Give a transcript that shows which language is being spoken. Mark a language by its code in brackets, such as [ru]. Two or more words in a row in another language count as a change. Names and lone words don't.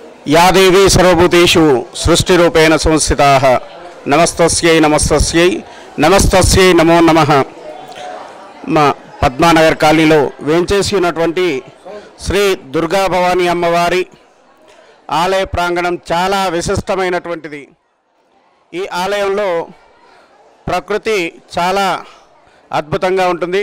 [sa] या देवी सर्वभूतेषु सृष्टिरूपेण संस्थिताः नमस्तस्यै नमस्तस्यै नमस्तस्यै नमो नमः। [te] మా పద్మానగర్ కాలనీలో వేంచేసి ఉన్నటువంటి శ్రీ దుర్గా భవానీ అమ్మవారి ఆలయ ప్రాంగణం చాలా విశిష్టమైనటువంటిది। ఈ ఆలయంలో ప్రకృతి చాలా అద్భుతంగా ఉంటుంది।